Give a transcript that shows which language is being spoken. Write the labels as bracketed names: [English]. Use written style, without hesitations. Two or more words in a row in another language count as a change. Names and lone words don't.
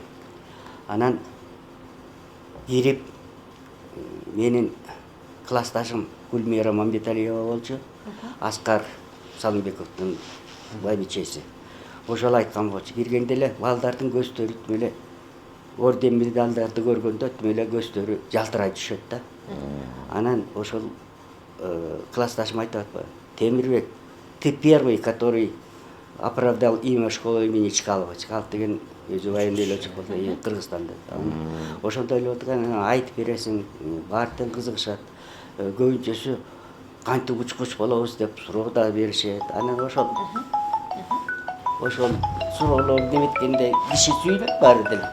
[Kyrgyz] Анан кирип менин классташым Гүлмира Мамбеталиева болчу, Аскар Салымбековдун байбичеси. Ошол айткан болчу, киргенде эле балдардын көздөрү эле орден медалдарды көргөндө эле көздөрү жалтырай түшөт да. Анан ошол классташым айтып атпайбы? Темирбек, [Russian] ты первый, который оправдал имя школы имени Чкалова. [Kyrgyz] Чкалов деген өзү [Russian] военный летчик [Kyrgyz] болду, Кыргызстанда. Ошондой эле отурган айтып бересиң, баардыгы кызыгышат. Көбүнчөсү кантип учкуч болобуз деп суроо да беришет. Анан ошол суроолорду неметкенде киши сүйлөп баары деле.